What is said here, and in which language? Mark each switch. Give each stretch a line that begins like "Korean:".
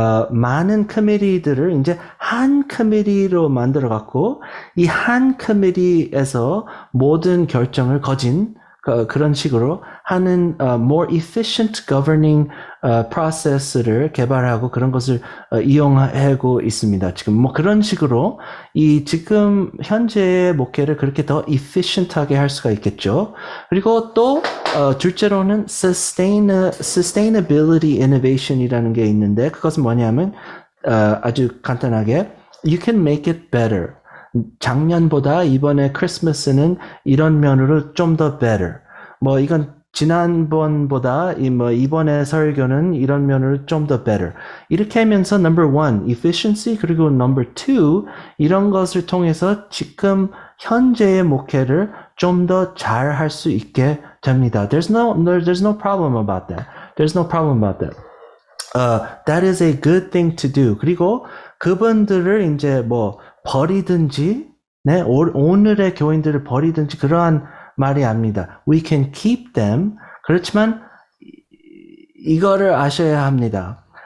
Korean: 많은 커미티들을 이제 한 커미티로 만들어 갖고 이 한 커미티에서 모든 결정을 그런 식으로 하는
English: more efficient governing process를
Korean: 개발하고 그런 것을 이용하고 있습니다. 지금 그런 식으로 지금 현재의 목회를 그렇게 더 efficient하게 할 수가 있겠죠. 그리고 또 둘째로는 sustainability innovation이라는 게 있는데 그것은 뭐냐면 아주 간단하게
English: you can make it better.
Korean: 작년보다 이번에 크리스마스는 이런 면으로 좀 더 better. 뭐 이건 지난번보다 이번에 설교는 이런 면으로 좀 더 better. 이렇게 하면서 number one, efficiency 그리고 number two 이런 것을 통해서 지금 현재의 목회를 좀 더 잘 할 수 있게 됩니다.
English: There's no problem about that. There's no problem about that. That is a good thing to do.
Korean: 그리고 그분들을 이제 뭐 버리든지, 네, 오늘의 교인들을 버리든지 그러한 말이 아닙니다.
English: We can keep them.
Korean: 그렇지만 이거를 아셔야 합니다.